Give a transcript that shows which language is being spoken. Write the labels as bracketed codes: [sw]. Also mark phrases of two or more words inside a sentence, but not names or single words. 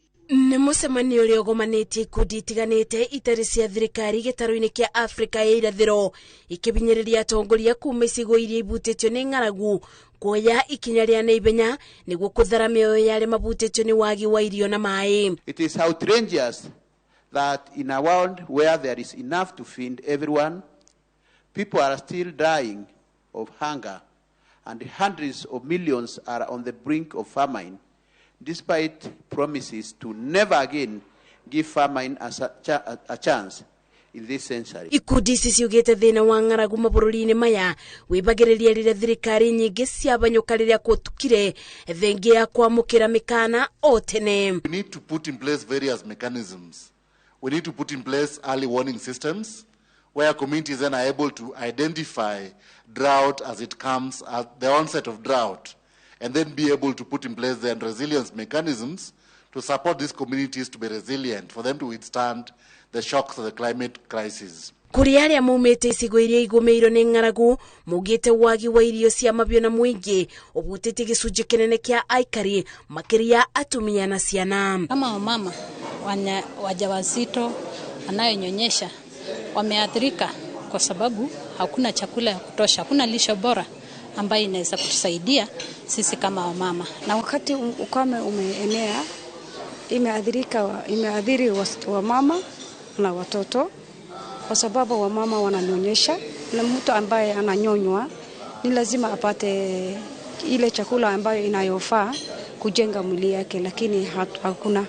[ki] Nĩ mũcemanio ũrĩa ũgomanĩtie ikundi itiganĩte itarĩ cia thirikari gĩtarũ-inĩ kĩa Afrika ya irathĩro ikĩbinyĩrĩria atongoria kuma icigo iria ibutĩtio nĩ ng'aragu kuoya ikinya rĩa naihenya nĩguo kũthara mĩoyo ya arĩa mabutĩtio nĩ wagi wa irio na maĩ. [en] It is outrageous that in a world where there is enough to feed everyone, people are still dying of hunger and hundreds of millions are on the brink of famine, despite promises to never again give famine a chance in this century. [ki] Ikundi ici ciugĩte thĩna wa ng'aragu mabũrũri-inĩ maya wĩbagĩrĩria rĩrĩa thirikari nyingĩ ciabanyũka rĩrĩa kũtukire thengia ya kwamũkĩra mĩkana o tene. [en] We need to put in place various mechanisms. We need to put in place early warning systems where communities then are able to identify drought as it comes at the onset of drought, and then be able to put in place then resilience mechanisms to support these communities to be resilient, for them to withstand the shocks of the climate crisis. [ki] Kuri arĩa maumĩte icigo iria igũmĩirwo nĩ ng'aragu mugĩte wagi wa irio cia mabio na mũingĩ ũbutĩtie gĩcunjĩ kĩnene kĩa aikari makĩria atumia na ciana. [sw] Kama wamama wajawazito wanayonyonyesha wameathirika kwa sababu hakuna chakula ya kutosha, hakuna lishe bora ambayo inaweza kutusaidia sisi kama wamama. Na wakati ukame umeenea imeathiri wamama na watoto kwa sababu wamama wananyonyesha na mtu ambaye ananyonywa ni lazima apate ile chakula ambayo inayofaa kujenga mwili yake, lakini hakuna.